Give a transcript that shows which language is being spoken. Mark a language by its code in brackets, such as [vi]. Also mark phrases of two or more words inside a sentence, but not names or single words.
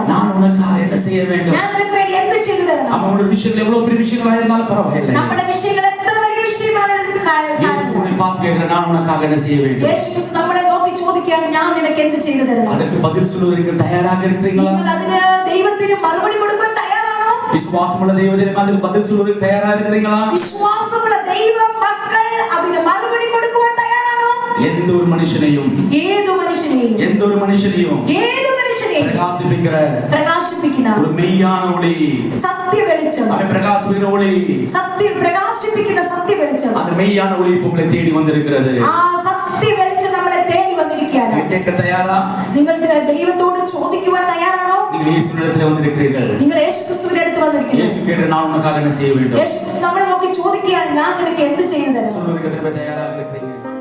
[ta] நான் உனக்காக என்ன செய்ய வேண்டும்? [ml] ഞാൻ നിനക്ക് വേണ്ടി എന്ത് ചെയ്തു തരണം? [ta] அவனோட விஷயங்கள் எவ்வளவு பெரிய விஷயங்களா இருந்தாலும் பரவாயில்லை. [ml] നമ്മുടെ വിഷയങ്ങൾ എത്ര വലിയ വിഷയമാണ് [ta] இயேசு உன்னை பார்த்து கேட்கிறார், நான் உனக்காக என்ன செய்ய வேண்டும்? [ml] യേശുക്രിസ്തു നമ്മളെ നോക്കി ചോദിക്കുകയാണ്, ഞാൻ നിനക്ക് എന്ത് ചെയ്തു തരണം? [ta] அதற்கு பதில் சொல்வதற்கு தயாராக இருக்கிறீங்களா? [ml] നിങ്ങൾ അതിന് ദൈവത്തിന് മറുപടി കൊടുക്കാൻ തയ്യാറാണോ? [ta] விசுவாசமுள்ள தேவஜனம் அதுக்கு பதில் சொல்வதற்கு தயாராக இருக்கிறீங்களா? [ml] വിശ്വാസമുള്ള ദൈവ മക്കൾ അതിന് മറുപടി കൊടുക്കുവാൻ തയ്യാറാണോ? [ta] எந்த ஒரு மனுஷனையும் [ml] ഏതു മനുഷ്യനെയും [ta] எந்த ஒரு மனுஷனையும் [ml] പ്രകാശിപ്പിക്കുന്ന [ta] ஒரு மெய்யான ஒளி, [ml] സത്യ വെളിച്ചം, [ta] அவன் பிரகாசிக்கிற ஒளி, [ml] പ്രകാശിപ്പിക്കുന്ന സത്യ വെളിച്ചം, [ta] அந்த மெய்யான ஒளி இப்ப உங்களை தேடி வந்திருக்கிறது. [ml] ആ സത്യ വെളിച്ചം നമ്മളെ തേടി വന്നിരിക്കുകയാണ്. [ta] நீங்க கேட்க தயாரா? [ml] നിങ്ങൾ ദൈവത്തോട് ചോദിക്കുവാൻ തയ്യാറാണോ? [ta] நீங்கள் இயேசுவிடத்தில் வந்திருக்கிறீர்கள். [ml] നിങ്ങൾ യേശുക്രിസ്തുവിന്റെ അടുത്ത് വന്നിരിക്കുന്നു. [ta] இயேசு கேட்ட, நான் உனக்காக என்ன செய்ய வேண்டும்? [ml] യേശുക്രിസ്തു നമ്മളെ നോക്കി ചോദിക്കുകയാണ്, ഞാൻ നിനക്ക് എന്ത് ചെയ്തു തരണം? [ta] சொல்வதற்கு திரும்ப தயாராக இருக்கிறீங்க?